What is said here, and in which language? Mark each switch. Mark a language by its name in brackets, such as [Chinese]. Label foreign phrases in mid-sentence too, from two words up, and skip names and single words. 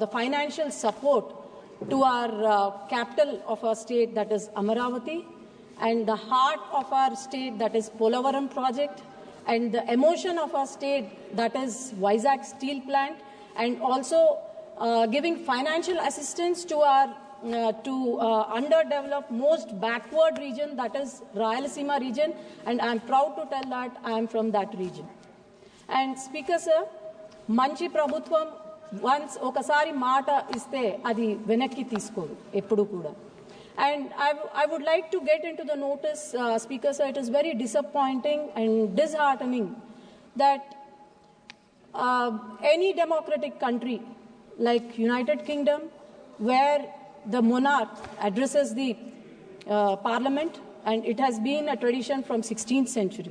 [English] financial support to our capital of our state, that is Amaravati, and the heart of our state, that is Polavaram project, and the emotion of our state, that is Vizag steel plant, and also giving financial assistance to our underdeveloped, most backward region, that is Rayalaseema region, and I am proud to tell that I am from that region. And Speaker Sir, [Telugu] మంచి ప్రభుత్వం once ఒకసారి మాట ఇస్తే అది వెనక్కి తీసుకోదు ఎప్పుడూ కూడా. [English] And I would like to get into the notice, Speaker Sir, it is very disappointing and disheartening that any democratic country like United Kingdom, where the monarch addresses the parliament, and it has been a tradition from 16th century.